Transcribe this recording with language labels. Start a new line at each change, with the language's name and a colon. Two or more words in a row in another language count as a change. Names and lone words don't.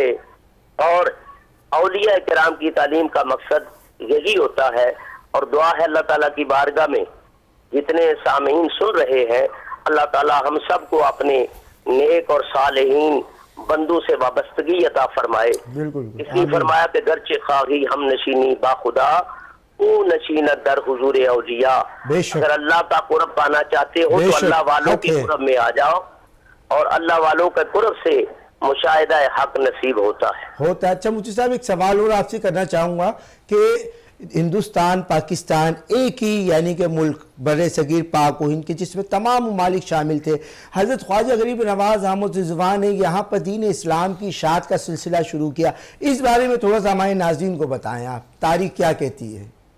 Urdu: اور اولیاء کرام کی تعلیم کا مقصد یہی ہوتا ہے، اور دعا ہے اللہ تعالیٰ کی بارگاہ میں جتنے سامعین سن رہے ہیں، اللہ تعالیٰ ہم سب کو اپنے نیک اور صالحین بندوں سے وابستگی عطا فرمائے۔ اس لیے فرمایا کہ
Persian: گرچہ خواہی ہم نشینی با خدا او نشینت در حضور اولیاء،
Urdu: اگر اللہ کا قرب پانا چاہتے ہو تو اللہ والوں کی قرب میں آ جاؤ، اور اللہ والوں کے قرب سے مشاہدہ حق نصیب ہوتا ہے. ہوتا ہے. اچھا مفتی صاحب ایک سوال اور آپ سے کرنا چاہوں گا کہ ہندوستان پاکستان ایک ہی یعنی کہ ملک بڑے صغیر پاک و ہند کے جس میں تمام ممالک شامل تھے. حضرت خواجہ غریب نواز احمد رضوان نے یہاں پر دین اسلام کی اشاعت کا سلسلہ شروع کیا، اس بارے میں تھوڑا سا ہمارے ناظرین کو بتائیں، آپ تاریخ کیا کہتی ہے?